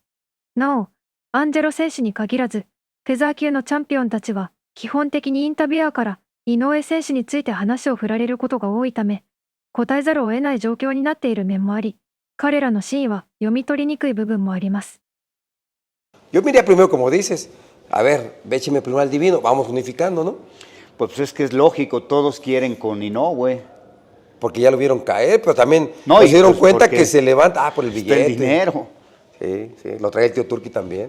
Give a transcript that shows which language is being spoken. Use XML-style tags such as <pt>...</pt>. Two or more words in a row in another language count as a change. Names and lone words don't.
<ja>なお、アンジェロ選手に限らず、フェザー級のチャンピオンたちは、基本的にインタビュアーから、井上選手について話を振られることが多いため、答えざるを得ない状況になっている面もあり、彼らの真意は読み取りにくい部分もあります。</ja> <es>Yo miraría primero, como dices, a ver, vécheme primero al Divino, vamos unificando, ¿no? Pues es que es lógico, todos quieren con Inoue. Porque ya lo vieron caer, pero también no, se dieron pues cuenta que se levanta, por el billete. El dinero. Sí, lo trae el tío Turki también.</es>